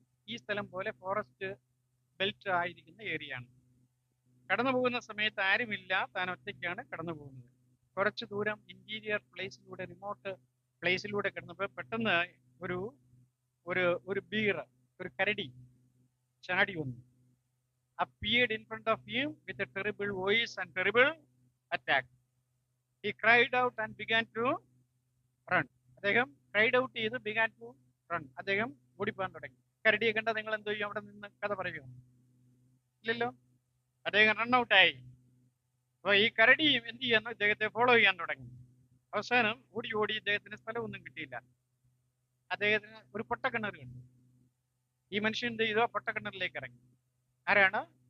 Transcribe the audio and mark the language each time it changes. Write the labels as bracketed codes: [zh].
[ml] ഈ സ്ഥലം പോലെ ഫോറസ്റ്റ് ബെൽറ്റ് ആയിരിക്കുന്ന ഏരിയയാണ്. കടന്നു പോകുന്ന സമയത്ത് ആരുമില്ല, താൻ ഒറ്റയ്ക്കാണ് കടന്നു പോകുന്നത്. കുറച്ച് ദൂരം ഇന്റീരിയർ പ്ലേസിലൂടെ, റിമോട്ട് പ്ലേസിലൂടെ കിടന്നപ്പോൾ പെട്ടെന്ന് ഒരു ഒരു ഒരു ബീർ, ഒരു കരടി ചാടി വന്നു. [en] appeared in front of him with a terrible voice and terrible attack. He cried out and began to run. [ml] അദ്ദേഹം [en] cried out [ml] ചെയ്ത് [en] began to run. [ml] അദ്ദേഹം ഓടിപ്പോകാൻ തുടങ്ങി. കരടിയെ കണ്ട നിങ്ങൾ എന്തോ ചെയ്യും, അവിടെ നിന്ന് കഥ പറയുമോ? ഇല്ലല്ലോ. അദ്ദേഹം റൺ ഔട്ടായി. അപ്പൊ ഈ കരടി എന്ത് ചെയ്യുന്നു, ഇദ്ദേഹത്തെ ഫോളോ ചെയ്യാൻ തുടങ്ങി. അവസാനം ഓടി ഓടി ഇദ്ദേഹത്തിന് സ്ഥലമൊന്നും കിട്ടിയില്ല. അദ്ദേഹത്തിന് ഒരു പൊട്ടക്കിണർ കണ്ടു. ഈ മനുഷ്യൻ എന്ത് ചെയ്തു, പൊട്ടക്കിണറിലേക്ക് ഇറങ്ങി. ആരാണ്?